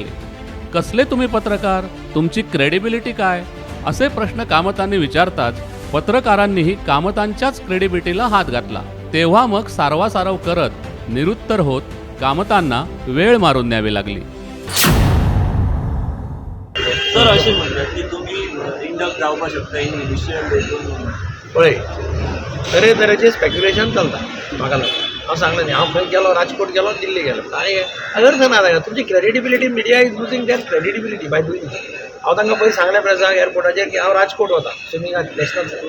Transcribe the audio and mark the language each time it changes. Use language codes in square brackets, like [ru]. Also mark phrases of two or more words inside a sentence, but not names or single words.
[mr] कसले तुम्ही पत्रकार, तुमची क्रेडिबिलिटी काय, असे प्रश्न कामतांनी विचारताच पत्रकारांनीही कामतांच्याच क्रेडिबिलिटीला हात घातला. तेव्हा मग सारवासारव करत निरुत्तर होत कामतांना वेळ मारून न्यावी लागली. [kok] सर अशें म्हणटात की तुमी इंडक्ट जावपाक शकता [en] in initial dateून. [kok] पळय तरेतरेचें स्पेक्युलेशन चलता म्हाका लागून. हांव सांगलें न्ही, हांव खंय गेलो, राजकोट गेलो, दिल्ली गेलो, आनी अर्थ ना ताका. तुमची क्रेडिबिलिटी, [en] media is losing their credibility by doing. [kok] हांव तांकां पयलीं सांगलें प्रेसाक एअरपोर्टाचेर की हांव राजकोट वता स्विमींगाक नॅशनल.